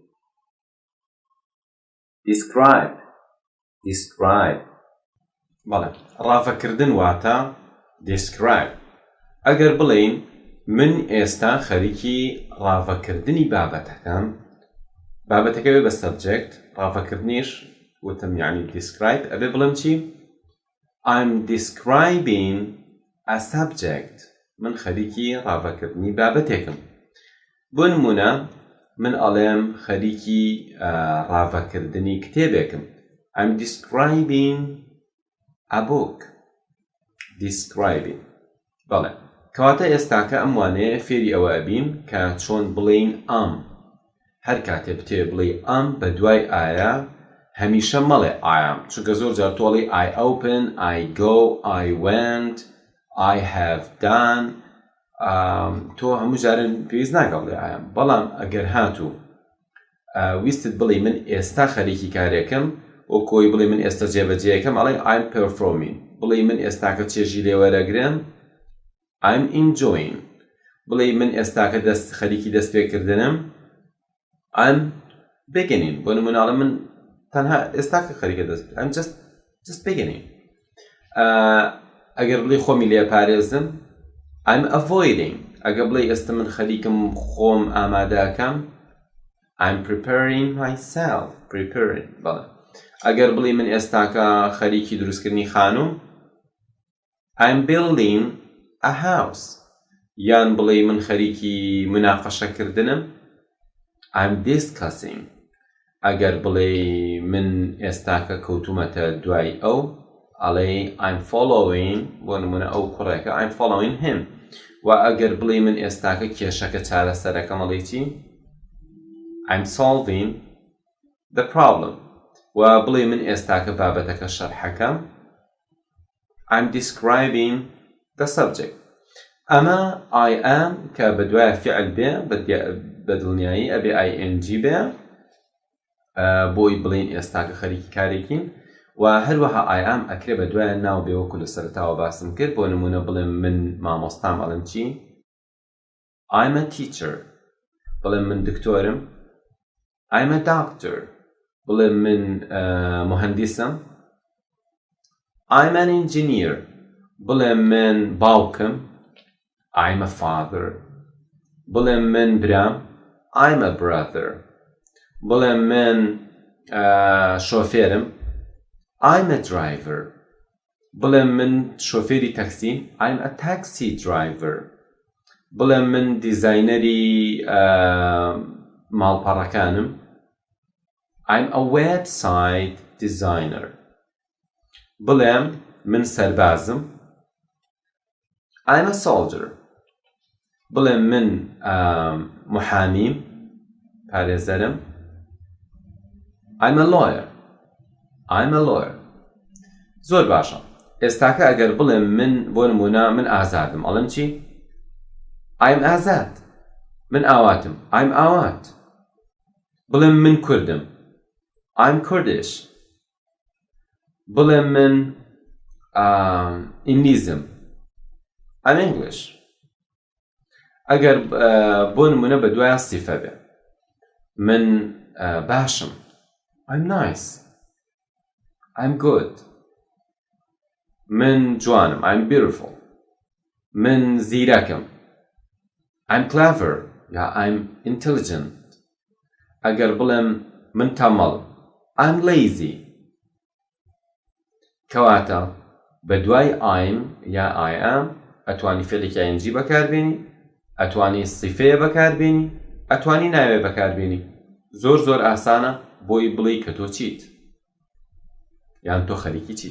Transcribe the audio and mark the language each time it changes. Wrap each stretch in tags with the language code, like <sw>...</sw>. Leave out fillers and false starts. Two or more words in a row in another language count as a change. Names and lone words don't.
<en>describe.</en> <ckb>بەڵێ ڕاوەکردن واتە describe. ئەگەر بڵێین من ئێستا خەریکی ڕاوەکردنی بابەتەکەم، بابەتەکە بێ بە subject، ڕاوەکردنیش وتم یعنی describe ئەبێ بڵێم چی؟</ckb> <en>I'm describing a subject.</en> <ckb>من خەریکی ڕاوەکردنی بابەتێکم. بۆ نمونە من ئەڵێم خەریکی ڕاوەکردنی کتێبێکم.</ckb> <en>I'm describing a book.</en> <ckb>بەڵێ کەواتە ئێستاکە ئەم وانەیە فێری ئەوە ئەبین کە چۆن بڵێین ئەم. هەر کاتێ بتێ بڵێ ئەم بە دوای ئایا هەمیشە مەڵێ ئایم، چونکە زۆر جار تۆڵی</ckb> <en>I open, I go, I went, I have done.</en> <ckb>تۆ هەموو جارن پێویست ناکە بڵێ ئایم. بەڵام ئەگەر هاتوو ویستت بڵێ من ئێستا خەریکی کارێکم، و کۆی بڵێ من ئێستا جێبەجێیەکەم ئەڵێ</ckb> <en>I'm performing.</en> <ckb>بڵێ من ئێستاکە چێژی لێوەرەگرم</ckb> <en>I'm enjoying.</en> <ckb>بڵێ من ئێستاکە خەریکی دەستپێکردنم</ckb> <en>I'm beginning.</en> <ckb>بۆ نمونەڵە من تەنها ئێستاکە خەریکە</ckb> <en>I'm just beginning.</en> <ckb>ئەگەر بڵێ خۆمی لێپارێزم</ckb> <en>I'm avoiding.</en> <ckb>ئەگەر بڵێ ئێستا من خەریکم خۆم ئامادەکەم</ckb> <en>I'm preparing myself.</en> <ckb>بەڵێ ئەگەر بڵێ من ئێستاکە خەریکی دروستکردنی خانوم</ckb> <en>I'm building a house.</en> <ckb>یان بڵێ من خەریکی مناقەشەکردنم</ckb> <en>I'm discussing.</en> <ckb>ئەگەر بڵێ من ئێستاکە کەوتومەتە دوای ئەو ئەڵێ</ckb> <en>I'm following</en> <ckb>بۆ نمونە ئەو کوڕێکە</ckb> <en>I'm following him.</en> <ckb>و ئەگەر بڵێ من ئێستاکە کێشەکە چارەسەرەکەم ئەڵێ چی؟</ckb> <en>I'm solving the problem.</en> <ckb>و بڵێ من ئێستاکە بابەتەکە شەرحەکەم</ckb> <en>I'm describing the subject.</en> <ckb>ئەمە</ckb> <en>I am</en> <ckb>کە بە دوای فعل بێ بە دڵنیایی ئەبێ ing بێ بۆی بڵێن ئێستاکە خەریکی کارێکین. و هەروەها</ckb> <en>I am</en> <ckb>ئەکرێ بە دوایە ناو بێ وەکو لە سەرەتاوە باسم کرد. بۆ نمونە بڵێم من مامۆستام ئەڵێم چی؟</ckb> <en>I'm a teacher.</en> <ckb>بڵێم من دکتۆرم</ckb> <en>I'm a doctor.</en> <ckb>بڵێم من مهندسم</ckb> <en>I'm an engineer.</en> <ckb>بڵێم من باوکم</ckb> <en>I'm a father.</en> <ckb>بڵێم من برام</ckb> <en>I'm a brother.</en> <ckb>بڵێم من شۆفێرم</ckb> <en>I'm a driver.</en> <ckb>بڵێم من شۆفێری تەکسیم</ckb> <en>I'm a taxi driver.</en> <ckb>بڵێم من دیزاینەری ماڵپەڕەکانم</ckb> <en>I'm a website designer.</en> <ckb>بڵێم من سەربازم</ckb> <en>I'm a soldier.</en> <ckb>بڵێم من محامیم پارێزەرم</ckb> <en>I'm a lawyer.</en> <ckb>زۆر باشە. ئێستاکە ئەگەر بڵێم من بۆ نمونە من ئازادم ئەڵێم چی؟</ckb> <en>I'm ئازاد.</en> <ckb>من ئاواتم.</ckb> <en>I'm ئاوات.</en> <ckb>بڵێم من کوردم.</ckb> <en>I'm Kurdish.</en> <ckb>بڵێم من ئینگلیزم.</ckb> <en>I'm English.</en> <ckb>ئەگەر بۆ نمونە بە دوایە سیفە بێ من باشم.</ckb> <en>I'm nice. I'm good.</en> <ckb>من جوانم.</ckb> <en>I'm beautiful.</en> <ckb>من زیرەکم.</ckb> <en>I'm clever. یا I'm intelligent.</en> <ckb>ئەگەر بڵێم من تەمەڵ.</ckb> <en>I'm lazy.</en> <ckb>کەواتە بە دوای I'm یا</ckb> <en>I am</en> <ckb>ئەتوانی فعلێکی ing بەکاربێنی، ئەتوانی سیفەیە بەکاربێنی، ئەتوانی ناوێ بەکاربێنی. زۆر ئاسانە بۆی بڵێی کە تۆ چیت یان تۆ خەریکی چیت.</ckb>